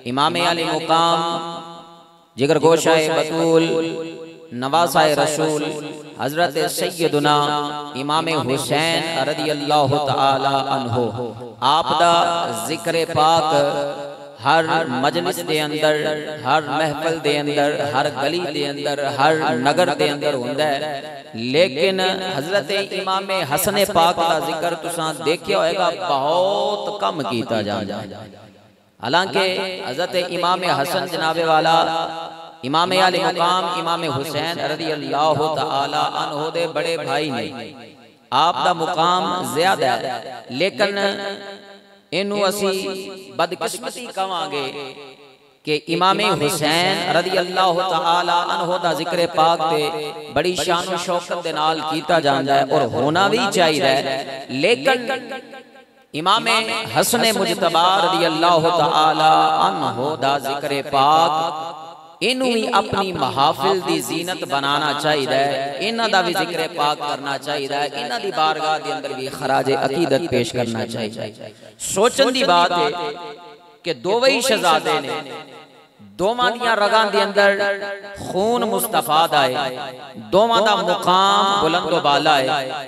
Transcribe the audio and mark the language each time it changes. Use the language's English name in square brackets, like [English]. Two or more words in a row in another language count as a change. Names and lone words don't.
[Punjabi] امام عالی مقام جگر گوشۂ بتول نواسۂ رسول حضرت سیدنا امام حسین [Arabic] رضي الله تعالى عنه [Punjabi] آپ دا ذکر پاک ہر مجلس دے اندر، ہر محفل دے اندر، ہر گلی دے اندر، ہر نگر دے اندر ہندا ہے. لیکن حضرت امام حسن پاک کا ذکر تساں دیکھیا ہوئے گا بہت کم کیتا جاندا ہے. حالانکہ حضرت امام حسن جناب والا امام عالی مقام امام حسین [Arabic] رضي الله تعالى عنه [Punjabi] دے بڑے بھائی نے، آپ دا مقام زیادہ ہے، لیکن اینوں اسی بدقسمتی کہاں گے کہ امام حسین [Arabic] رضي الله تعالى عنه [Punjabi] دا ذکر پاک تے بڑی شان اور شوکت دے نال کیتا جاندا ہے اور ہونا بھی چاہیے. لیکن امام حسن مجتبیٰ [Arabic] رضي الله تعالى عنه [Punjabi] دا ذکر پاک اینوں بھی اپنی محافل دی زینت بنانا چاہیے، انہاں دا بھی ذکر پاک کرنا چاہیے، انہاں دی بارگاہ دے اندر بھی خراج عقیدت پیش کرنا چاہیے. سوچن دی بات ہے کہ دوویں ہی شہزادے نے، دوواں دیاں رگاں دے اندر خون مستفاد آئے، دوواں دا مقام بلند بالا ہے.